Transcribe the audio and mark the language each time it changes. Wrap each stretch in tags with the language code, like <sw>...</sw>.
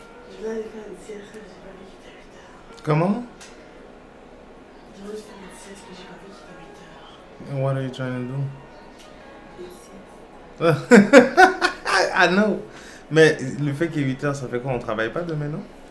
<fr>Je vais aller faire une sieste, j'ai pas vu qu'il était 8 heures. Comment? Je vais juste faire une sieste, mais j'ai pas vu qu'il était 8 heures.</fr> <en>What are you trying to do?</en> <fr>Une sieste.</fr> <en>I know.</en> <fr>Mais le fait qu'il est 8 heures, ça fait quoi? On travaille pas demain, non?</fr>